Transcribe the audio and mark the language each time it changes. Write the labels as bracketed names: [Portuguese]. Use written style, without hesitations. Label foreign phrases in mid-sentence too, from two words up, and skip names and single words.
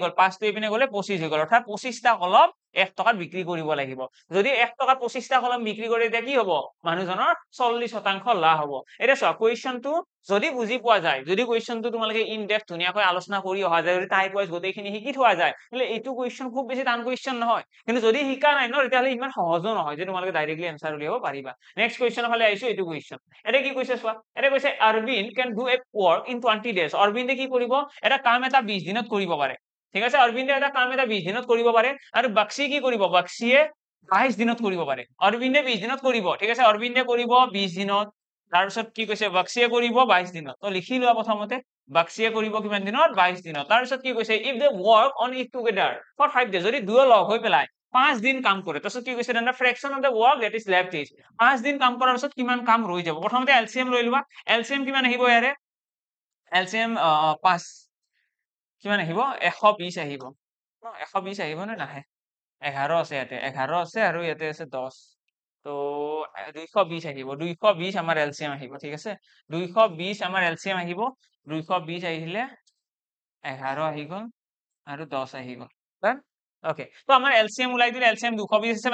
[Assamese] গল 5 টো এইপিনে গলে 25 হৈ গল অৰ্থাৎ 25টা কলম 1 টকাত বিক্ৰী কৰিব লাগিব যদি 1 টকাত 25টা কলম বিক্ৰী কৰে তেতিয়া কি হ'ব মানুহজনৰ 40% লাভ হ'ব এটা চোৱা কোৱেশ্চনটো যদি বুজি পোৱা যায় যদি কোৱেশ্চনটো তোমালোকে [English] in depth [Assamese] ধুনীয়াকৈ আলোচনা কৰি অহা যায় যদি [English] type wise [Assamese] গোটেইখিনি শিকি থোৱা যায় হলে এইটো কোৱেশ্চন খুব বেছি টান কোৱেশ্চন নহয় কিন্তু যদি শিকা নাই ন তেতিয়াহলে ইমান সহজো নহয় যে তোমালোকে ডাইৰেক্টলি আনসাৰ উলিয়াব পাৰিবা নেক্সট কোৱেশ্চনৰ ফালে আইছো এইটো কোৱেশ্চন এটা কি কৈছে চোৱা এটা কৈছে অৰবিন্দ [English] can do a work in 20 days [Assamese] অৰবিন্দে কি কৰিব এটা কাম এটা 20 দিনত কৰিব পাৰে ঠিক আছে অৰবিন্দে এটা কাম এটা 20 দিনত কৰিব পাৰে আৰু বাক্সি কি কৰিব বাক্সিয়ে 22 দিনত কৰিব পাৰে অৰবিন্দে 20 দিনত কৰিব ঠিক আছে অৰবিন্দে কৰিব 20 দিনত তাৰপিছত কি কৈছে বাক্সিয়ে কৰিব 22 দিনত তো লিখি লোৱা প্ৰথমতে বাক্সিয়ে কৰিব কিমান দিনত 22 দিনত তাৰপিছত কি কৈছে [English] if they work on it together for 5 days [Assamese] যদি দুয়ো লগ হৈ পেলাই 5 দিন কাম কৰে তাৰপিছত কি কৈছে [English] the fraction of the work that is left is [Assamese] 5 দিন কাম কৰাৰ পিছত কিমান কাম ৰৈ যাব প্ৰথমতে এলসিএম লৈ লোৱা এলসিএম কিমান আহিব ইয়াৰে এলসিএম 5 কিমান আহিব 120 আহিব ন 120 আহিব নে নাহে 11 আছে ইয়াতে 11 আছে আৰু ইয়াতে আছে 10 তো 220 আহিব 220 আমাৰ এলসিএম আহিব ঠিক আছে 220 আমাৰ এলসিএম আহিব 220 আহিলে 11 আহি গল আৰু 10 আহি গল ওকে তো আমাৰ এলসিএম ওলাই দিলে এলসিএম 220 আছে